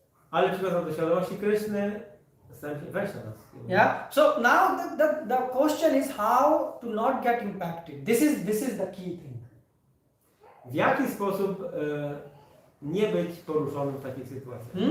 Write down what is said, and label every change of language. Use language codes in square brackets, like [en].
[pl] Ale przychodząc do świadomości Kryszny, stałem się Vaishnavas. [en] Yeah. So now the question is how to not get impacted. This is the key thing. [pl] W jaki sposób nie być poruszonym w takiej sytuacji?